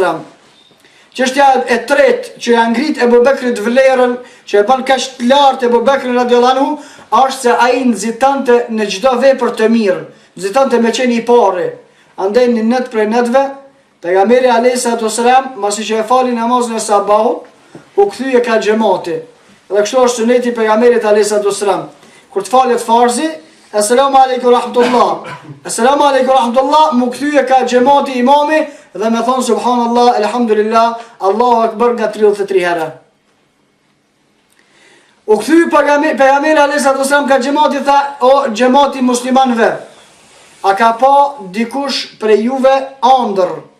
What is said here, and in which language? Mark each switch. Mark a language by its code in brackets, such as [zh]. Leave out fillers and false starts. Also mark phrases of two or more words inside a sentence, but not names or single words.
[sq] Çështja e tretë që ja ngrit Abu Bekrit vlerën, që e bën kaq të lartë Abu Bekrin [ar] رضي الله عنه, [sq] është se ai nxitante në çdo vepër të mirë, nxitante me qenë i pari. Andaj në net prej netve, pejgamberi a.s. masi që e fali namazin e sabahut, u kthye ka xhamati. Dhe kështu është suneti i pejgamberit a.s. Kur të falet farzi, [ar] السلام عليكم رحمة الله. السلام عليكم رحمة الله, [sq] mu kthye ka xhamati imami dhe me thonë [ar] سبحان الله، الحمد لله، الله أكبر [sq] nga 33 herë. U kthy pejgamberi a.s. ka xhamati, tha, o xhamati muslimanëve, a ka pa dikush prej juve ëndër?